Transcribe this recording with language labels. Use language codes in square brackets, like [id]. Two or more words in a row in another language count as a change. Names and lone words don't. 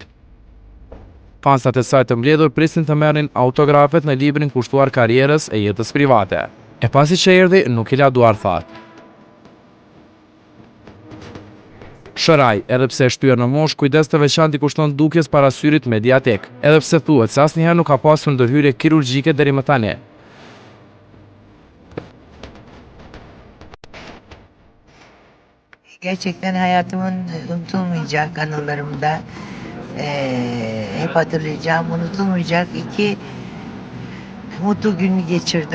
[sq] Fansat e saj të mbledhur prisin të merrin autografet në librin kushtuar karrierës e jetës private. E pasi që erdhi, nuk i la duar thatë. Şoray, edhe pse e shtyr në moshë, kujdes të veçantë i kushton dukjes parasyrit mediatik, edhe pse thuhet se asnjëherë nuk ka pasur ndërhyrje kirurgjike deri më tani. [tr] Gerçekten hayatımın unutulmayacak anılarımda hep hatırlayacağım, unutulmayacak 2 mutlu günü geçirdim.